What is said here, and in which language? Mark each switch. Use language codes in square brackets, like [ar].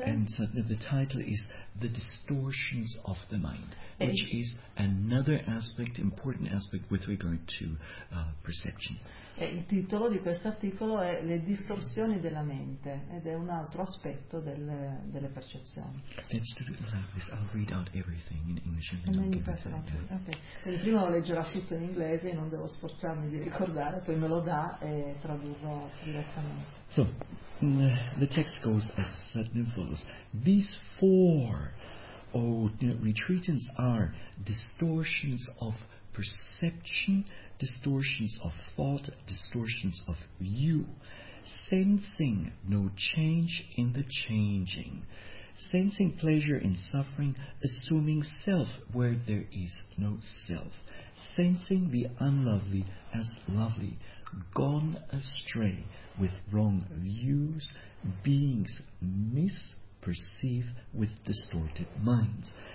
[en] And so the title is The Distortions of the Mind, which is another aspect, important aspect with regard to perception. [it] E il titolo di questo articolo è Le distorsioni della mente, ed è un altro aspetto delle percezioni. [en] Let's do it like this. I'll read out everything in English and then Okay. [it] Prima lo leggerà tutto in inglese e non devo sforzarmi di ricordare, poi me lo dà e tradurrò direttamente. [en] So the text goes as certain and follows. These four retreatants are distortions of perception, distortions of thought, distortions of view, sensing no change in the changing, sensing pleasure in suffering, assuming self where there is no self, sensing the unlovely as lovely, gone astray with wrong views, beings misperceive with distorted minds.